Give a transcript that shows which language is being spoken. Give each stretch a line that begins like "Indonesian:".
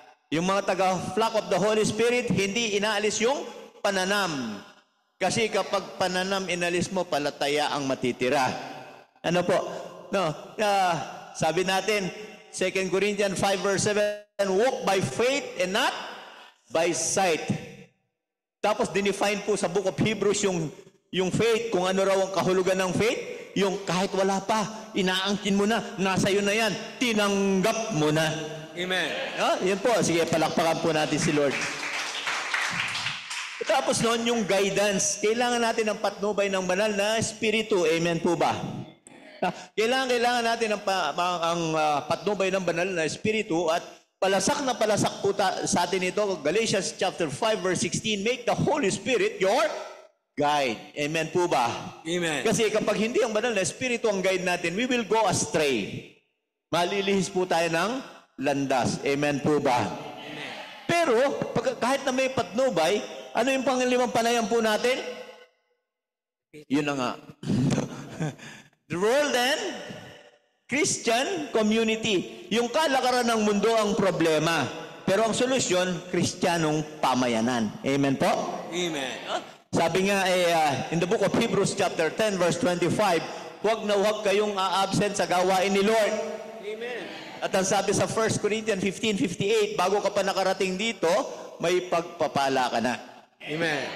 Filipino: Yung mga taga-flock of the Holy Spirit, hindi inaalis yung pananam. Kasi kapag pananam inalis mo, palataya ang matitira. Ano po? No, sabi natin,
English: 2 Corinthians 5 verse 7, walk by faith and not by sight.
Filipino: Tapos dinefine po sa book of Hebrews yung faith, kung ano raw ang kahulugan ng faith, yung kahit wala pa, inaangkin mo na, nasa iyo na yan, tinanggap mo na. Amen. Yun po. Sige, palakpakan po natin si Lord. Tapos noon, yung guidance. Kailangan natin ng patnubay ng banal na Espiritu. Amen po ba? Kailangan natin ang patnubay ng banal na Espiritu at palasak na palasak po sa atin ito. Galatians chapter 5 verse 16,
English: make the Holy Spirit your guide.
Filipino: Amen po ba? Amen. Kasi kapag hindi ang banal na Espiritu ang guide natin,
English: we will go astray.
Filipino: Malilihis po tayo ng landas. Amen po ba? Amen. Pero, kahit na may patnubay, ano yung panglimang panayam po natin? Yun na nga.
English: The world and Christian community.
Filipino: Yung kalakaran ng mundo ang problema. Pero ang solusyon, Kristiyanong pamayanan. Amen po? Amen. Sabi nga,
English: in the book of Hebrews chapter 10 verse 25,
Filipino: huwag na huwag kayong absent sa gawain ni Lord. Amen. At ang sabi sa 1 Corinthians 15:58, bago ka pa nakarating dito, may pagpapala ka na. Amen.